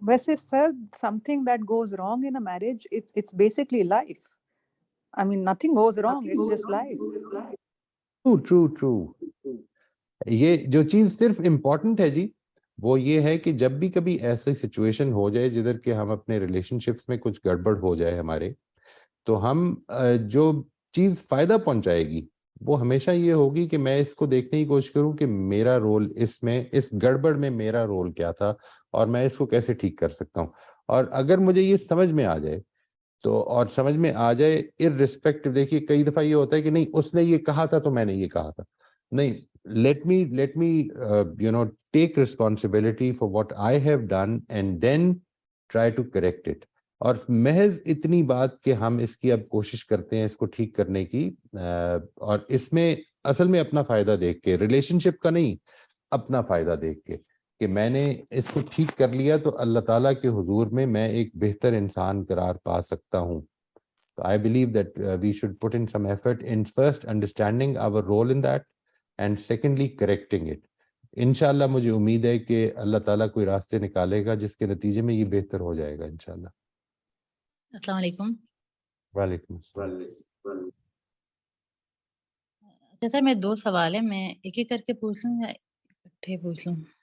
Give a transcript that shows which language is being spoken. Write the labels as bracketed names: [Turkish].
[Urdu] ویسے سر [English] something that goes wrong in a marriage, it's basically life. I mean nothing goes wrong, it's just life. True. [Urdu] یہ جو چیز صرف important ہے جی وہ یہ ہے کہ جب بھی کبھی ایسی سچویشن ہو جائے جدھر کہ ہم اپنے ریلیشن شپس میں کچھ گڑبڑ ہو جائے ہمارے، تو ہم جو چیز فائدہ پہنچائے گی وہ ہمیشہ یہ ہوگی کہ میں اس کو دیکھنے کی کوشش کروں کہ میرا رول اس میں، اس گڑبڑ میں میرا رول کیا تھا اور میں اس کو کیسے ٹھیک کر سکتا ہوں. اور اگر مجھے یہ سمجھ میں آ جائے تو، اور سمجھ میں آ جائے ارریسپیکٹو، دیکھیے کئی دفعہ یہ ہوتا ہے کہ نہیں اس نے یہ کہا تھا تو میں نے یہ کہا تھا، نہیں، [English] let me take responsibility for what I have done and then try to correct it. [Urdu] اور محض اتنی بات کہ ہم اس کی اب کوشش کرتے ہیں اس کو ٹھیک کرنے کی، اور اس میں اصل میں اپنا فائدہ دیکھ کے، ریلیشن شپ کا نہیں، اپنا فائدہ دیکھ کے کہ میں نے اس کو ٹھیک کر لیا تو اللہ تعالیٰ کے حضور میں میں ایک بہتر انسان قرار پا سکتا ہوں. [English] So I believe that we should put in some effort in first understanding our role in that and secondly correcting it. [Urdu] انشاءاللہ مجھے امید ہے کہ اللہ تعالیٰ کوئی راستے نکالے گا جس کے نتیجے میں یہ بہتر ہو جائے گا انشاءاللہ. السلام علیکم. وعلیکم السلام. اچھا سر، میں 2 سوال ہیں، میں ایک ایک کر کے پوچھ لوں یا اکٹھے پوچھ لوں؟